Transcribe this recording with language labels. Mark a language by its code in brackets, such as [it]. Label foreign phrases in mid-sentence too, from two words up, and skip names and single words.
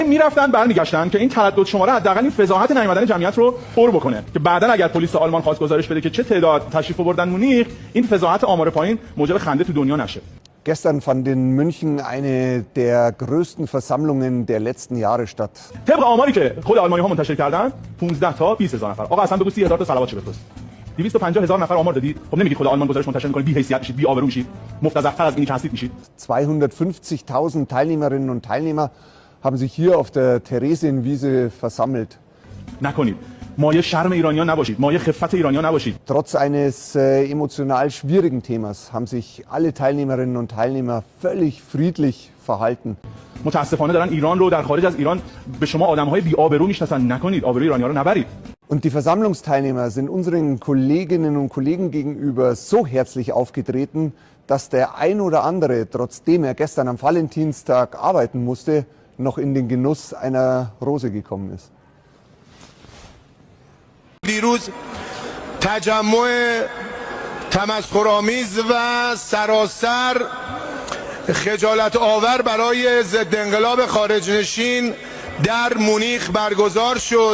[fa] میرفتن برمیگشتن که این تردد شماره حداقل این فضاحت نیامدن جمعیت رو پر بکنه که بعداً اگر پلیس آلمان خواست گزارش بده که چه تعداد تشریف آوردن مونیخ، این فضاحت آمار پایین موجب خنده تو دنیا نشه. [de] Gestern fand in München eine der größten Versammlungen der letzten Jahre statt. [fa] طبق آماری که خود آلمانی‌ها منتشر کردن 15 تا 20000 نفر. آقا اصلا بگو 30000 تا صلوات چه بفرست. 250000 نفر آمار دادید. خب نمیگید خود آلمان گزارش منتشر می‌کنه بی حیثیت میشید، بی آبرو میشید، مفتضح‌تر از اینی که هستید میشید. [de] 250.000 Teilnehmerinnen und Teilnehmer haben sich hier auf der Theresienwiese versammelt. [fa] نکنید. مایه شرم ایرانیان نباشید، مایه خفت ایرانیان نباشید. [de] Trotz eines emotional schwierigen Themas haben sich alle Teilnehmerinnen und Teilnehmer völlig friedlich verhalten. [fa] متاسفانه دارن ایران رو در خارج از ایران به شما آدم‌های بی آبرو میشناسن. نکنید، آبروی ایرانی‌ها رو نبرید. [de] Und die Versammlungsteilnehmer sind unseren Kolleginnen und Kollegen gegenüber so herzlich aufgetreten, dass der ein oder andere, trotzdem er gestern am Valentinstag arbeiten musste, noch in den Genuss einer Rose gekommen ist. [fa] دیروز تجمع تمسخرآمیز و سراسر خجالت آور برای ضد انقلاب خارجنشین در مونیخ برگزار شد.